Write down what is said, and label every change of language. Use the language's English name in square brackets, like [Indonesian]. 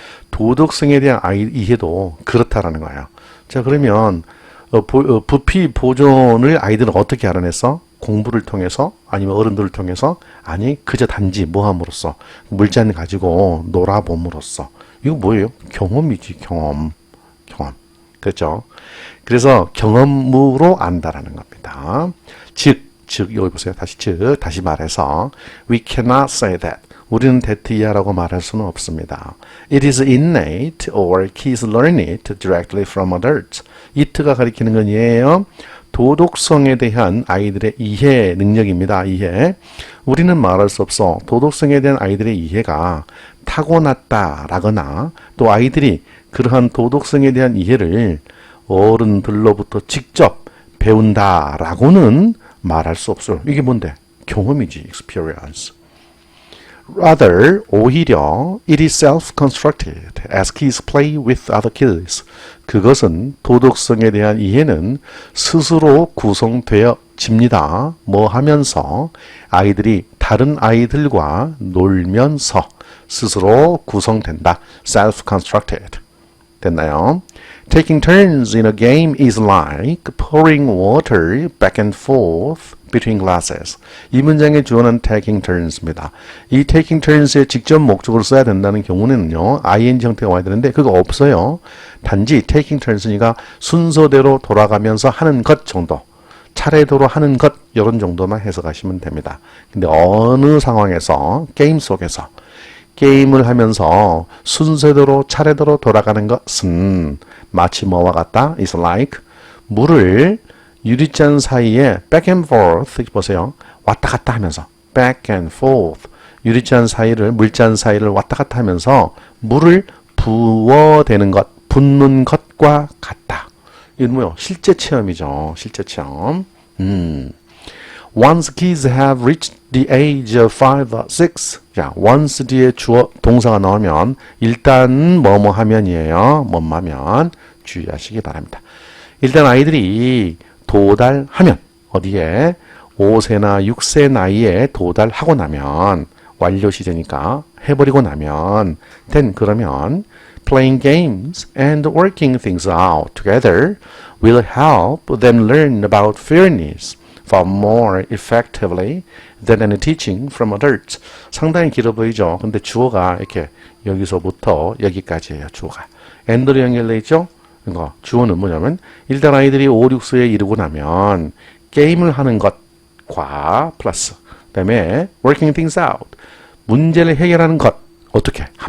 [Korean] 도덕성에 대한 이해도 그렇다라는 거예요. 자, 그러면 부피 보존을 아이들은 어떻게 알아냈어? 공부를 통해서? 아니면 어른들을 통해서? 아니, 그저 단지 뭐함으로써? 물잔 가지고 놀아봄으로써. 이거 뭐예요? 경험이지, 경험. 그렇죠? 그래서 경험으로 안다라는 겁니다. 즉, 여기 보세요. 다시 말해서 [English] we cannot say that. [Korean] 우리는 that 이하라고 말할 수는 없습니다. [English] It is innate or kids learn it directly from adults. [Korean] it가 가리키는 건 이에요. 도덕성에 대한 아이들의 이해 능력입니다. 이해. 우리는 말할 수 없어. 도덕성에 대한 아이들의 이해가 타고났다라거나 또 아이들이 그러한 도덕성에 대한 이해를 어른들로부터 직접 배운다라고는 말할 수 없어요. 이게 뭔데? 경험이지. experience. [English] Rather, 오히려 it is self-constructed as kids play with other kids. [Korean] 그것은 도덕성에 대한 이해는 스스로 구성되어집니다. 뭐 하면서 아이들이 다른 아이들과 놀면서 스스로 구성된다. self-constructed. 됐나요? [English] Taking turns in a game is like pouring water back and forth between glasses. [Korean] 이 문장의 주어는 taking turns입니다. 이 taking turns의 직접 목적으로 써야 된다는 경우는요, ing 형태가 와야 되는데 그거 없어요. 단지 taking turns니까 순서대로 돌아가면서 하는 것 정도, 차례대로 하는 것 이런 정도만 해석하시면 됩니다. 근데 어느 상황에서 게임 속에서 게임을 하면서 순서대로 차례대로 돌아가는 것은 마치 뭐와 같다? [English] is like [Korean] 물을 유리잔 사이에 [English] back and forth 보세요. [Korean] 왔다 갔다 하면서 back and forth 유리잔 사이를 물잔 사이를 왔다 갔다 하면서 물을 부어대는 것, 붓는 것과 같다. 이건 뭐요? 실제 체험이죠. 실제 체험. [English] Once kids have reached the age of 5 or 6. [Korean] 자, once 뒤에 주어 동사가 나오면 일단 뭐뭐 하면이에요. 뭐뭐 하면 주의하시기 바랍니다. 일단 아이들이 도달하면 어디에 5세나 6세 나이에 도달하고 나면 완료 시제니까 해버리고 나면 [English] then 그러면 playing games and working things out together will help them learn about fairness far more effectively than any teaching from adults. [Korean] 상당히 길어 보이죠? 근데 주어가 이렇게 여기서부터 여기까지예요. 주어가. and로 연결되어 있죠? 그러니까 주어는 뭐냐면 일단 아이들이 5, 6세에 이르고 나면 게임을 하는 것과 플러스 그다음에 [English] working things out [Korean] 문제를 해결하는 것 어떻게?